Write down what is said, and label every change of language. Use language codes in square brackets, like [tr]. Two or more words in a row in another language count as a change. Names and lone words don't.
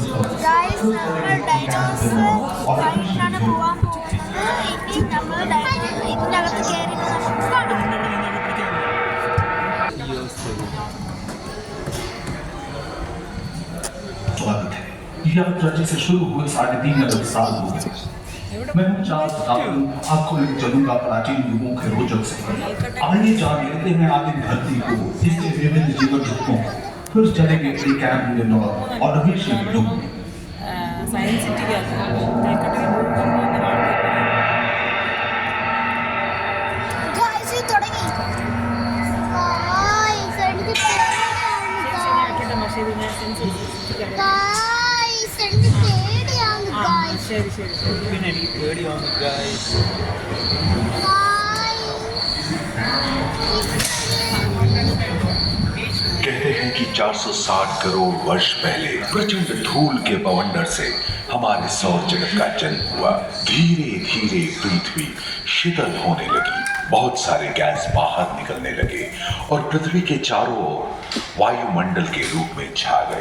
[ml] ഗായ്സ് നമ്മൾ [en] dinosaur fightinaanu [ml] പോവാൻ പോകുന്നത്. ഇനി നമ്മൾ ഇതിൻ്റെ അകത്ത് കയറി നമുക്ക് കാണാം. [hi] स्वागत है। ये यात्रा जैसे शुरू हुए 3.5 अरब साल हो गए। मैं हूँ चार्ल्स डार्विन, आपको लेकर चलूंगा प्राचीन युगों के रोचक सफर। आइए जान लेते हैं आदिम धरती को, इसके विभिन्न जीवन रूपों, फिर चलेंगे प्री कैम्ब्रियन और ऑर्डोवीशियन युग में। [ml] സയൻസ് സിറ്റിക്കകത്ത് ഗായ്സ് ഇത് തുടങ്ങി. ഗായ്സ് എനിക്ക് പേടിയാണ്. ഗായ്സ് ശരി ശരി ശരി പിന്നെ എനിക്ക് പേടിയാണ് ഗായ്സ്. [hi] कहते हैं कि 460 करोड़ वर्ष पहले प्रचंड धूल के बवंडर से हमारे सौर जगत का जन्म हुआ। धीरे धीरे पृथ्वी शीतल होने लगी, बहुत सारे गैस बाहर निकलने लगे और पृथ्वी के चारों ओर वायुमंडल के रूप में छा गए।